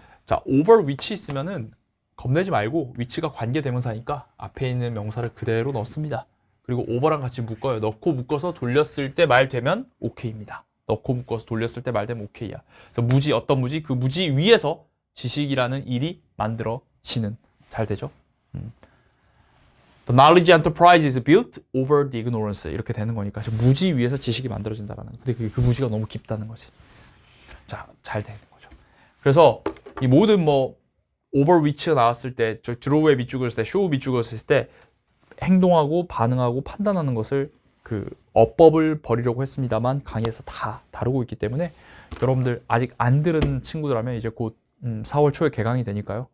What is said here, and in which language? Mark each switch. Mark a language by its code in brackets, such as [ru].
[ko] 자, over which 있으면은 겁내지 말고, 위치가 관계대명사니까 앞에 있는 명사를 그대로 넣습니다. 그리고 over랑 같이 묶어요. 넣고 묶어서 돌렸을 때 말 되면 OK입니다. 넣고 묶어서 돌렸을 때 말 되면 OK야. 그래서 무지, 어떤 무지? 그 무지 위에서 지식이라는 일이 만들어지는. 잘 되죠? [en] The knowledge enterprise is built over the ignorance. [ko] 이렇게 되는 거니까 무지 위에서 지식이 만들어진다라는. 근데 그 무지가 너무 깊다는 거지. 자, 잘 되는 거죠. 그래서 이 모든 뭐 over which가 나왔을 때, 저 draw에 밑줄을 쓸 때, show 밑줄을 쓸 때 행동하고 반응하고 판단하는 것을 그 어법을 버리려고 했습니다만 강의에서 다 다루고 있기 때문에 여러분들 아직 안 들은 친구들하면 이제 곧 4월 초에 개강이 되니까요.